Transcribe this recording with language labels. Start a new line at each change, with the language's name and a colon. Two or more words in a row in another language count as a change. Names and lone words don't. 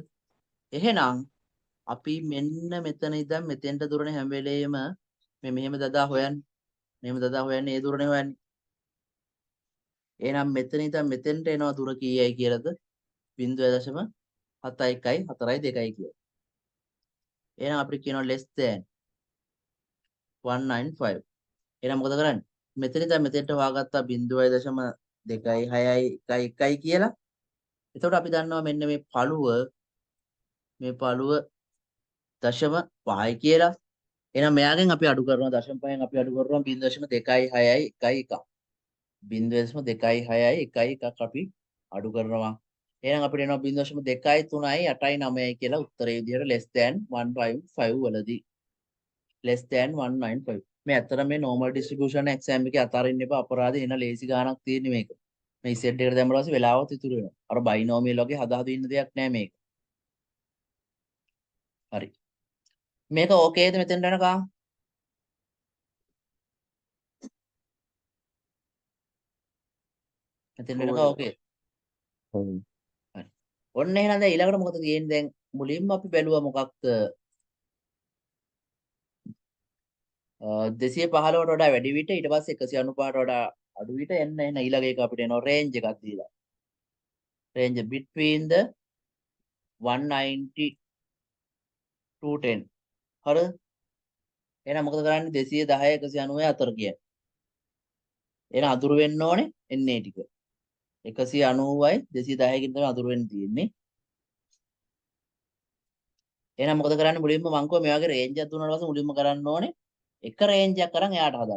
Sinhala: එහෙනම් අපි මෙන්න මෙතන ඉඳන් මෙතෙන්ට දුරනේ හැම වෙලේම මේ මෙහෙම දදා හොයන්නේ. මෙහෙම දදා හොයන්නේ ඒ දුරනේ හොයන්නේ. එහෙනම් මෙතන ඉඳන් මෙතෙන්ට එනවා දුර කීයයි කියලාද? 0.71යි 4යි 2යි කියලා. එහෙනම් අපිට කියනවා
English: less than 195.
Sinhala: එහෙනම් මොකද කරන්නේ? මෙතන ඉඳන් මෙතෙන්ට හොයාගත්තා 0.2යි 6යි 1යි 1යි කියලා. එතකොට අපි දන්නවා මෙන්න මේ පළුව 0.5යි කියලා. එහෙනම් මෙයාගෙන් අපි අඩු කරනවා 0.5න් අපි අඩු කරනවා 0.2යි 6යි 1යි 1. 0.2යි 6යි 1යි 1ක් අපි අඩු කරනවා. එහෙනම් අපිට එනවා 0.2 3 8 9 කියලා උත්තරේ විදිහට
English: less than 1.5
Sinhala: වලදී
English: less than 195.
Sinhala: මේ ඇත්තට මේ
English: normal distribution exam
Sinhala: එකේ අතාරින්න එපා අපරාධේ එන ලේසි ගාණක් තියෙන්නේ මේක. මේ Z එකට දැම්මම පස්සේ වෙලාවත් ඉතුරු වෙනවා. අර binomial වගේ හදා හදා ඉන්න දෙයක් නෑ මේක. හරි. මේක ඕකේද මෙතෙන්ට යනකම්? මෙතෙන්ට යනකම් ඕකේ. ඔව්. හරි. ඔන්න එහෙනම් දැන් ඊළඟට මොකද තියෙන්නේ දැන් මුලින්ම අපි බැලුවා මොකක්ද 215ට වඩා වැඩි විට ඊට පස්සේ 195ට වඩා අඩු විට එන්න එන ඊළඟ එක අපිට එනවා රේන්ජ් එකක් දීලා.
English: range between the 190 to 10.
Sinhala: හරිද? එහෙනම් මොකද කරන්නේ 210 190 අතර කියන්නේ. එහෙනම් අතුරු වෙන්න ඕනේ එන්නේ ටික. 190යි 210 කින් තමයි අතුරු වෙන්න තියෙන්නේ. එහෙනම් මොකද කරන්නේ මුලින්ම මං කිව්වා මේ වගේ රේන්ජ් එකක් දුන්නාට පස්සේ මුලින්ම කරන්න ඕනේ එක රේන්ජ් එකක් අරන් එයාට හදන්න.